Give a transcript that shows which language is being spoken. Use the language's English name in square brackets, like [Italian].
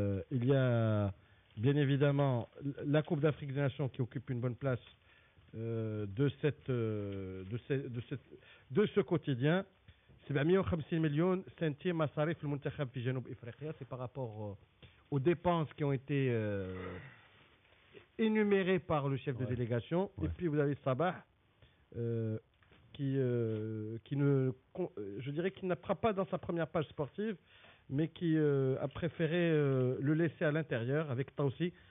[French] Il y a bien évidemment la Coupe d'Afrique des Nations qui occupe une bonne place de ce quotidien. [Arabic] 750 مليون سنتيم مصاريف المنتخب في جنوب افريقيا. [French] C'est par rapport aux dépenses qui ont été énumérées par le chef de délégation. Et puis vous avez Sabah qui ne, je dirais qu'il n'appara pas dans sa première page sportive, mais qui a préféré le laisser à l'intérieur avec Taussi.